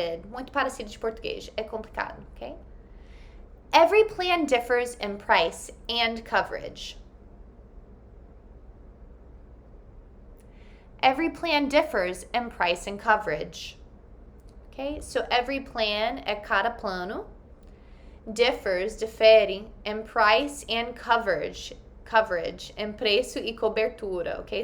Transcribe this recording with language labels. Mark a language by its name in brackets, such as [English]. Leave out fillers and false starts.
[Portuguese] Muito parecido de português, é complicado, okay? [English] Every plan differs in price and coverage. Every plan differs in price and coverage. Okay, so every plan [Portuguese] é cada plano, difere [English] in price and coverage, [Portuguese] em preço e cobertura, [English] okay?